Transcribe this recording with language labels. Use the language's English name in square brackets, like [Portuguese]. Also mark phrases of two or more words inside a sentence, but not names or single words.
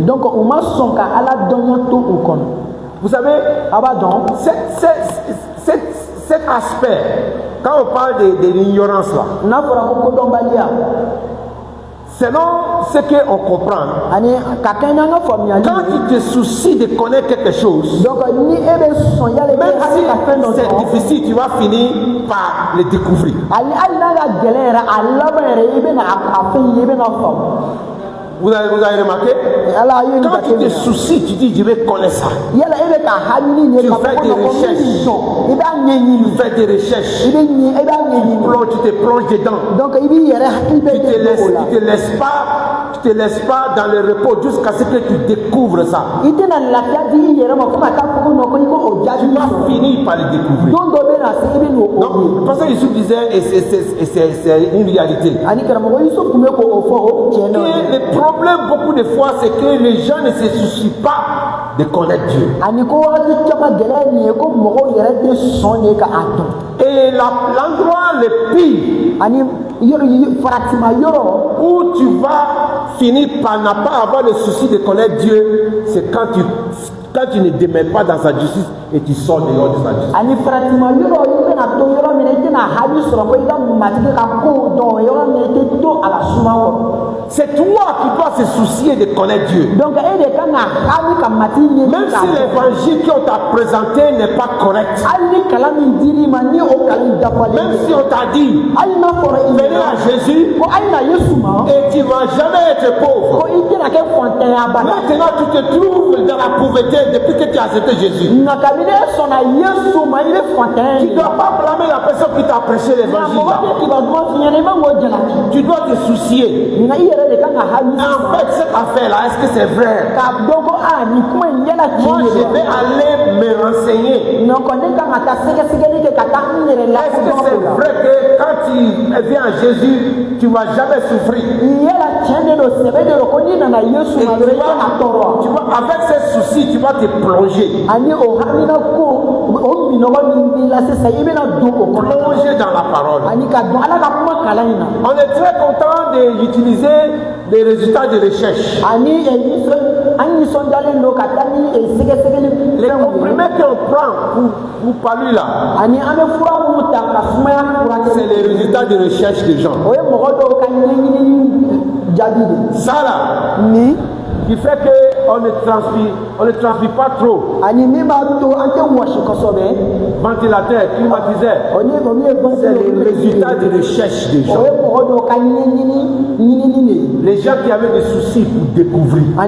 [Bambara] donc u ma sɔn ka Ala dɔnniya to u kɔnɔ [French] Vous savez, [Bambara] a b'a dɔn [French] cet aspect, quand on parle de l'ignorance là, [Bambara] n'a fɔra ko kodɔnbaliya [French] selon ce qu'on comprend, [Bambara] ani ka kɛ n'an ka faamuyali [French] quand [Bambara] ye. [French] tu te soucies de connaître quelque chose, [Bambara] donc ni e bɛ sɔn yala i bɛ [French] même [Bambara] hali ka fɛn dɔ [French] si c'est [Bambara] dɔn [French] difficile, tu vas finir par le découvrir. [Bambara] hali n'a ka gɛlɛn yɛrɛ a laban yɛrɛ i bɛna a fɛn ye i bɛna faamu. [French] Vous avez remarqué? [Bambara] Ala ye nin [French] Quand tu te [Bambara] jateminɛ [French] soucies, tu dis je vais connaître ça. [Bambara] yala e bɛ ka hamini ye [French] Tu [Bambara] ka [French] fais [Bambara] fɔ [French] des [Bambara] ko non, ko min [French] recherches. [Bambara] sɔn i b'a [French] Tu [Bambara] ɲɛɲini [French] fais des recherches, [Bambara] i b'a ɲɛɲini [French] tu te plonges dedans. [Bambara] donc i b'i yɛrɛ hakili bɛ kɛ o la [French] Tu te laisses pas dans le repos jusqu'à ce que tu découvres ça. [Bambara] i tɛna lafiya di i yɛrɛ ma fo ka taa fɔ ko non ko i ko o jaabi [French] Tu vas [Bambara] sɔrɔ [French] finir par le découvrir. [Bambara] don dɔ bɛ na se i bɛ n'o o [French] Donc, [Bambara] ye [French] parce que Yusuf disait, et c'est une réalité, [Bambara] ani karamɔgɔ Yusuf tun bɛ k'o fɔ o tiɲɛ na [French] que le problème beaucoup de fois, c'est que les gens ne se soucient pas de connaître Dieu. [Bambara] ani ko wagati caman gɛlɛya nin ye ko mɔgɔw yɛrɛ tɛ sɔn de ka a dɔn [French] Et l'endroit le pire [Bambara] ani faratima yɔrɔ [French] où tu vas finir par ne pas avoir le souci de connaître Dieu, c'est quand tu ne demeures pas dans sa justice et tu sors dehors de sa justice. [Bambara] ani faratima yɔrɔ i bɛna to yɔrɔ min na i tɛna hali sɔrɔ ko i ka matigi ka ko dɔn yɔrɔ min na i tɛ to a la suma kɔrɔ [French] C'est toi qui dois se soucier de connaître Dieu. [Bambara] donc e de kan ka hami ka matigi ɲini [French] Même [Bambara] k'a [French] si [Bambara] dɔn. [French] l'évangile qu'on t'a présenté n'est pas correct, [Bambara] hali ni kalan min dir'i ma ni o kalan dafalen [French] même [Bambara] tɛ [French] si on t'a dit, [Bambara] hali n'a fɔra i [French] venez [Bambara] ɲɛna [French] à Jésus [Bambara] ko hali na Yesu ma [French] et tu ne vas jamais être pauvre. [Bambara] ko i tɛna kɛ fɔntɛnyaba la [French] Maintenant, tu te trouves dans la pauvreté depuis que tu as accepté Jésus. [Bambara] nka kabini e sɔnna Yesu ma i bɛ fɔntɛnya [French] Tu [Bambara] de [French] ne dois pas blâmer la personne qui t'a prêché [Bambara] nka [French] l'évangile. [Bambara] mɔgɔ tɛ kibaru duman f'i ɲɛna i man k'o jalaki [French] Tu dois te soucier. [Bambara] nka i yɛrɛ de kan ka hami [French] En fait, cette affaire-là, est-ce que c'est vrai? [Bambara] k'a dɔn ko nin kuma in yala [French] Moi, [Bambara] tiɲɛ [French] je [Bambara] de don [French] vais aller me renseigner. [Bambara] nka kɔni ne kan ka taa sɛgɛsɛgɛli kɛ ka taa n yɛrɛ [French] Est-ce que [Bambara] lakodɔn [French] c'est [Bambara] o la [French] vrai que quand tu viens à Jésus, tu ne vas jamais souffrir? [Bambara] yala tiɲɛ de don sɛbɛ de don ko n'i nana Yesu ma dɔrɔn i tɛna tɔɔrɔ [French] Tu vas, avec ces soucis, tu vas te plonger. [Bambara] ani o hamina ko o minɔgɔ min b'i la sisan i bɛna don o kɔnɔ [French] Plonger dans la parole. [Bambara] ani ka don Ala ka kuma kalan in na [French] On est très content d'utiliser les résultats de recherche. [Bambara] ani an nisɔndiyalen don ka taa ni sɛgɛsɛgɛli [French] Les [Bambara] fɛnw ye [French] comprimés qu'on prend pour parler là, [Bambara] ani an bɛ fura minnu ta ka sumaya furakɛ [French] c'est les résultats de recherche des gens. [Bambara] o ye mɔgɔ dɔw ka ɲɛɲinini jaabi de [French] Ça là, [Bambara] ni [French] qui fait que on ne transpire pas trop. Ventilateur, climatiseur. C'est le résultat de recherche des gens. Les gens qui avaient des soucis pour découvrir.